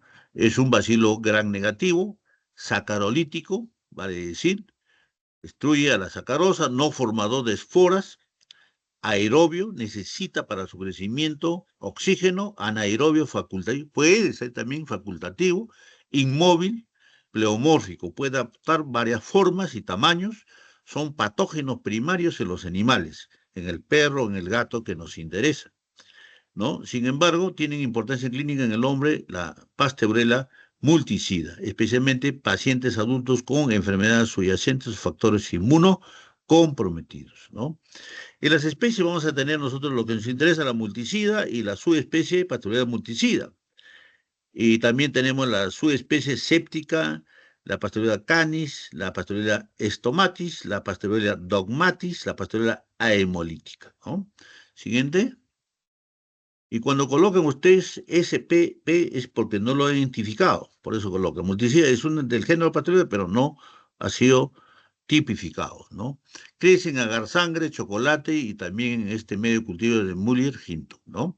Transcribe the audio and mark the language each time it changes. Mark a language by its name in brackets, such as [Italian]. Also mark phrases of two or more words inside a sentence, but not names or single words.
[Spanish] Es un bacilo gran negativo, sacarolítico, vale decir, destruye a la sacarosa, no formador de esporas, aerobio, necesita para su crecimiento oxígeno, anaerobio facultativo, puede ser también facultativo, inmóvil, pleomórfico, puede adoptar varias formas y tamaños, son patógenos primarios en los animales, en el perro, en el gato que nos interesa, ¿no? Sin embargo, tienen importancia clínica en el hombre la Pasteurella multicida, especialmente pacientes adultos con enfermedades subyacentes o factores inmunocomprometidos, ¿no? En las especies vamos a tener nosotros lo que nos interesa, la multicida y la subespecie Pasteurella multicida. Y también tenemos la subespecie séptica, la Pasteurella canis, la Pasteurella stomatis, la Pasteurella dogmatis, la Pasteurella aemolítica, ¿no? Siguiente. Y cuando colocan ustedes SPP es porque no lo han identificado, por eso colocan. Multicida es un del género Pasteurella, pero no ha sido tipificado, ¿no? Crecen en agar sangre, chocolate y también en este medio de cultivo de Muller-Ginto, ¿no?